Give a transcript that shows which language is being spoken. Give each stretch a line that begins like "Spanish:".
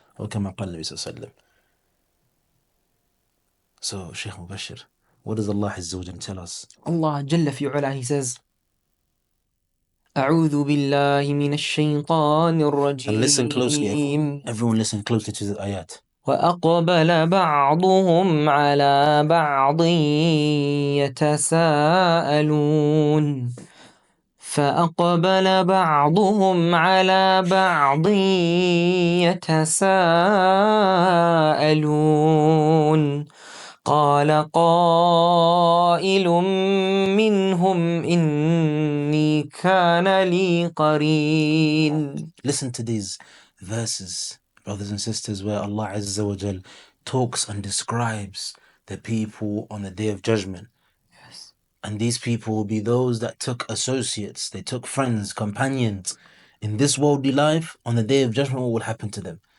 Arabic: Or kama qala Nabi ﷺ.
English: So, Shaykh Mubashir, what does Allah Azza wa Jalla tell us?
Arabic: Allah Jalla fi ula,
English: He says,
Arabic: أعوذ بالله من الشيطان الرجيم.
English: And listen closely, everyone listen closely to the ayat.
Arabic: وأقبل بعضهم على بعض يتساءلون فأقبل بعضهم على بعض يتساءلون قال قائل منهم إني كان لي قرين.
English: Listen to these verses, brothers and sisters, where Allah Azza wa Jal talks and describes the people on the Day of Judgment. Yes. And these people will be those that took associates, they took friends, companions. In this worldly life, on the Day of Judgment, what will happen to them?